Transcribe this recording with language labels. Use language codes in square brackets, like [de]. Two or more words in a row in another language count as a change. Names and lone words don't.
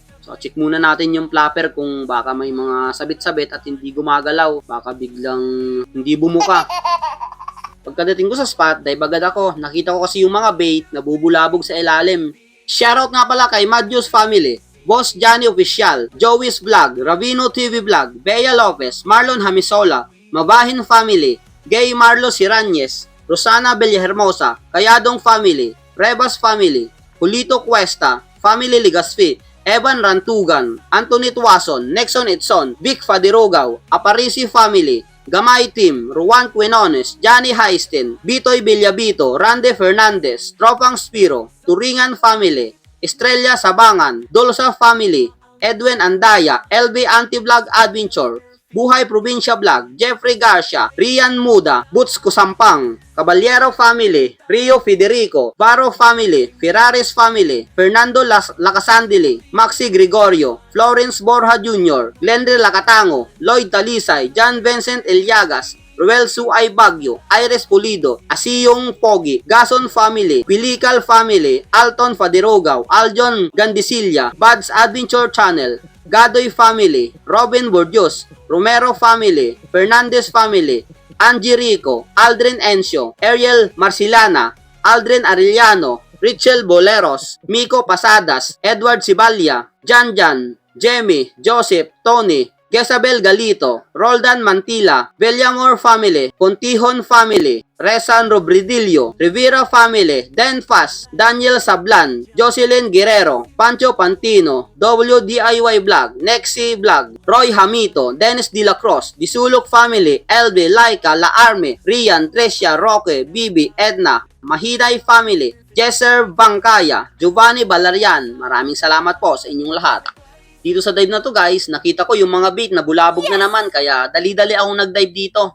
[tl] So, check muna natin yung flapper kung baka may mga sabit-sabit at hindi gumagalaw. Baka biglang hindi bumuka. Pagkadating ko sa spot, dive agad ako. Nakita ko kasi yung mga bait na bubulabog sa ilalim. Shoutout nga pala kay Madios Family, Boss Johnny Official, Joey's Vlog, Ravino TV Vlog, Bea Lopez, Marlon Hamisola, Mabahin Family, Gay Marlo Siranyes, Rosana Villahermosa, Kayadong Family, Rebas Family, Julito Cuesta, Family Ligaspi, Evan Rantugan, Anthony Tuason, Nexon Edson, Vic Fadirogaw, Aparisi Family, Gamay Team, Ruan Quinones, Johnny Haisten, Bitoy Villabito, Rande Fernandez, Tropang Spiro, Turingan Family, Estrella Sabangan, Dulsa Family, Edwin Andaya, LB Anti-Vlog Adventure, Buhay Probinsya Vlog, Jeffrey Garcia, Rian Muda, Boots Kusampang, Caballero Family, Rio Federico, Baro Family, Ferraris Family, Fernando Lacasandili, Maxi Gregorio, Florence Borja Jr., Glendre Lacatango, Lloyd Talisay, John Vincent Eliagas, Ruel Suay Bagyo, Iris Pulido, Asiyong Pogi, Gason Family, Pilical Family, Alton Fadirogaw, Aljon Gandisilla, Buds Adventure Channel, Gadoy Family, Robin Bordios, Romero Family, Fernandez Family, Angie Rico, Aldrin Encio, Ariel Marcilana, Aldrin Arellano, Richel Boleros, Miko Pasadas, Edward Sibalia, Janjan, Jemmy, Joseph, Tony, Gesabel Galito, Roldan Mantila, Villamor Family, Contihon Family, Rezan Robridillo, Rivera Family, Denfas, Daniel Sablan, Jocelyn Guerrero, Pancho Pantino, WDIY Vlog, Nexi Vlog, Roy Hamito, Dennis De La Cruz, Disulok Family, LB, Laika, La Arme, Rian, Tresia, Roque, Bibi, Edna, Mahiday Family, Jesser Bangkaya, Giovanni Valerian. Maraming salamat po sa inyong lahat. Dito sa dive na to guys, nakita ko yung mga bait na bulabog na naman, kaya dali-dali akong nag-dive dito.